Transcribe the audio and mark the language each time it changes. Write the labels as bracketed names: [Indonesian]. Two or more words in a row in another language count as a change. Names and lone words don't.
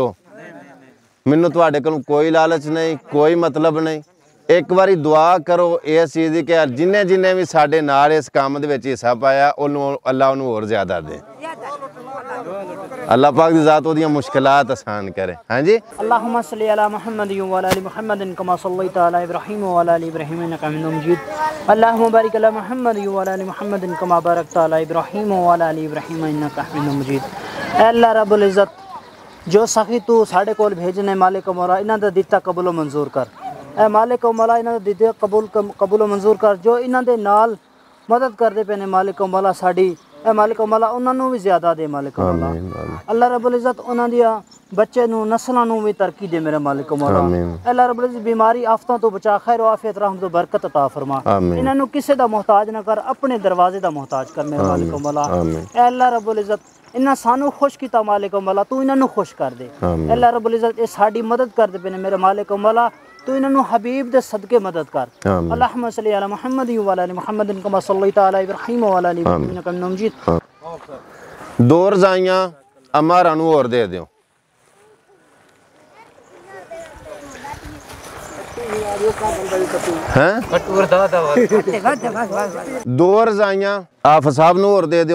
[Punjabi] مینوں تہاڈے کولوں کوئی لالچ نہیں، کوئی مطلب نہیں. اک باری دعا کرو اس چیز کی کہ جنہیں جنہیں بھی ساڈے نال اس کام دے وچ حصہ پایا انہوں نے اللہ انہوں نے ہور زیادہ دے. اللہ پاک دی ذات اوہدیاں مشکلات آسان کرے. ہاں جی. [Arabic] اللهم صلّ على محمد وعلى آل محمد كما صلّيت على إبراهيم وعلى آل إبراهيم إنك حميد مجيد. اللهم بارك على محمد وعلى آل محمد كما باركت على إبراهيم وعلى آل إبراهيم إنك حميد مجيد. الله ربّ العزّة [Punjabi] جو سخی تُو ساڈے کول بھیجنے مالک مولا انہاں دا دتا قبول منظور کر. اے مالک مولا انہاں دا دتے قبول منظور کر. جو انہاں دے نال مدد کردے پے نے مالک مولا ساڈی، اے مالک مولا انہوں نے بھی زیادہ دے مالک مولا. [Arabic] الله ربّ العزّة [Punjabi] انہاں دیاں بچے نوں نسلاں نوں بھی ترقی دے میرے مالک مولا. [Arabic] الله ربّ العزّة [Punjabi] بیماری آفتاں توں بچا، خیر عافیت رحمت توں برکت عطا فرما. انہاں نوں کسے دا محتاج نہ کر، اپنے دروازے دا محتاج کر میرے مالک مولا. ए [Arabic] الله ربّ العزّة [Punjabi] انہاں سانوں خوش کیا مالک مولا، تُو انہاں نوں خوش کر دے. [Arabic] الله ربّ العزّة [Punjabi] یہ ساڈی مدد کر دے پے نے میرے مالک مولا، تُو انہوں نے حبیب دے صدقے مدد کر. [Arabic] اللهم صلّ على محمد وعلى آل محمد كما صلّيت على إبراهيم وعلى آل إبراهيم إنك حميد مجيد. [Punjabi] 2 رضائیاں اماں نوں ہور دے دیو. ہیں 2 رضائیاں آف صاحب نوں ہور دے دیو.